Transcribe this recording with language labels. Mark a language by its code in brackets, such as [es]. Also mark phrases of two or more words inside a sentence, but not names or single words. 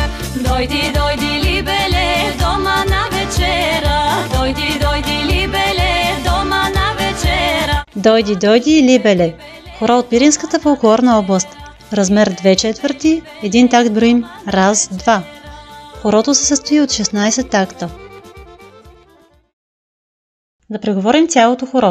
[bg] Дойди, дойди либеле, doма на вечера. Дойди, дойди либеле, дома на вечера. Дойди, дойди, либеле. Хора от Пиринската фолклорна област. Размер 2/4, един такт броим раз, два. Хорото се състои от 16 такта. Да преговорим цялото хоро.